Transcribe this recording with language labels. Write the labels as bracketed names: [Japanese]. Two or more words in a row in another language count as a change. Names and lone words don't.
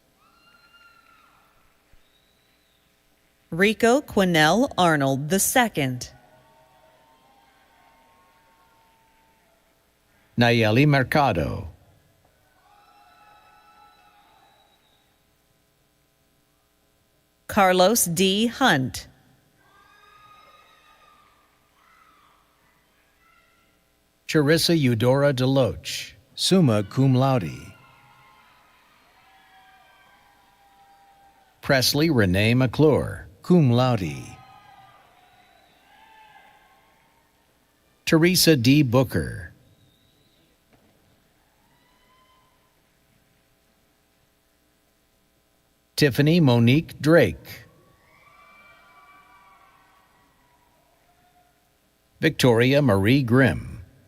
[English] Rico Quinnell Arnold II. Nayeli Mercado. Carlos D. Hunt. Charissa Eudora Deloach, [Latin] summa cum laude. [English] Presley Renee McClure, [Latin] cum laude. [English] Teresa D. Booker. Tiffany Monique Drake. Victoria Marie Grimm.